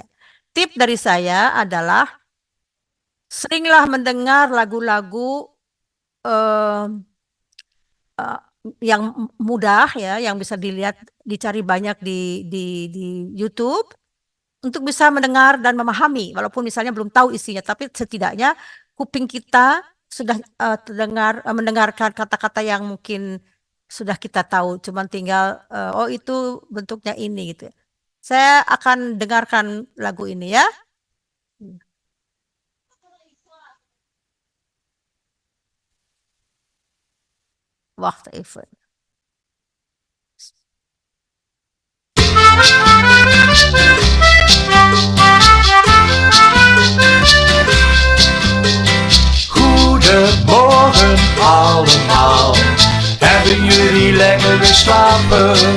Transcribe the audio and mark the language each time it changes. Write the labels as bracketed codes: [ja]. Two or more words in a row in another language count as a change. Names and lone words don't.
[id] Tip dari saya adalah seringlah mendengar lagu-lagu yang mudah ya, yang bisa dilihat, dicari banyak di YouTube untuk bisa mendengar dan memahami, walaupun misalnya belum tahu isinya, tapi setidaknya kuping kita sudah mendengarkan kata-kata yang mungkin sudah kita tahu, cuman tinggal oh itu bentuknya ini gitu. Saya akan dengarkan lagu ini ya. [nl] Wacht even. Goedemorgen allemaal, hebben jullie lekker geslapen?